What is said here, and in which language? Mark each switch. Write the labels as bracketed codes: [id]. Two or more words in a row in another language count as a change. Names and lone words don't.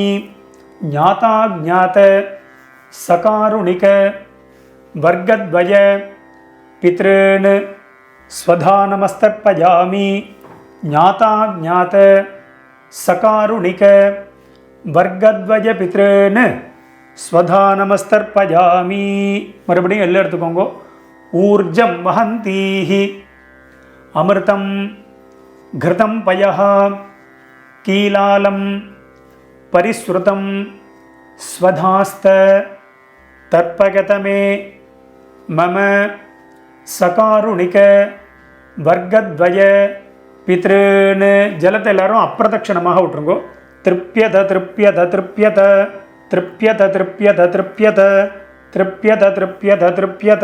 [sa] ज्ञाता ज्ञात सकारुणिक वर्गद्वय पितॄन् स्वधा नमस्तर्पयामि. ज्ञाता ज्ञात सकारुणिक वर्गद्वय पितॄन् स्वधा नमस्तर्पयामि. [ta] மறுபடியும் எல்லாம் எடுத்துக்கோங்க. [sa] ऊर्जं वहन्तीः अमृतं घृतं पयः कीलालं परिस्रुतम् स्वधास्थ तर्पयत मे मम सकारुणिक वर्गद्वय पितॄन्. [ta] ஜலத்தை எல்லாரும் அப்பிரதட்சணமாக விட்டுருங்கோ. [sa] तृप्यत तृप्यत तृप्यत तृप्यत तृप्यत तृप्यत तृप्यत तृप्यत तृप्यत.